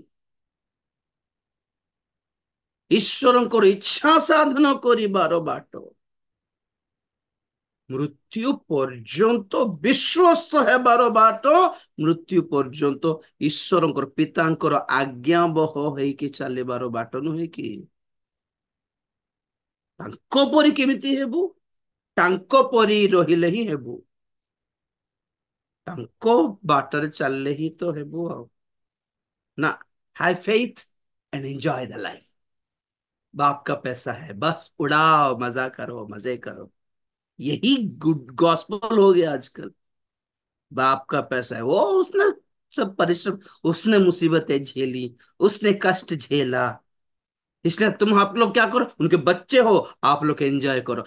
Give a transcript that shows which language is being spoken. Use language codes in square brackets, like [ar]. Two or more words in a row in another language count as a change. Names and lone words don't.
[or] ଈଶ୍ୱରଙ୍କର ଇଚ୍ଛା ସାଧନ କରିବାର ବାଟ, ମୃତ୍ୟୁ ପର୍ଯ୍ୟନ୍ତ ବିଶ୍ୱସ୍ତ ହେବାର ବାଟ, ମୃତ୍ୟୁ ପର୍ଯ୍ୟନ୍ତ ଈଶ୍ୱରଙ୍କର ପିତାଙ୍କର ଆଜ୍ଞାବହ ହେଇକି ଚାଲିବାର ବାଟ ନୁହେଁ କି? ତାଙ୍କ ପରି କେମିତି ହେବୁ? ତାଙ୍କ ପରି ରହିଲେ ହିଁ ହେବୁ। ତାଙ୍କ ବାଟରେ ଚାଲିଲେ ହିଁ ତ ହେବୁ ଆଉ ନା। [en] Have faith and enjoy the life. [hi] बाप का पैसा है, बस उड़ाओ, मजा करो, मजे करो। यही [en] good gospel [hi] हो गया आजकल। बाप का पैसा है, वो उसने सब परिश्रम, उसने मुसीबतें झेली, उसने कष्ट झेला, इसलिए तुम आप लोग क्या करो, उनके बच्चे हो, आप लोग एंजॉय करो।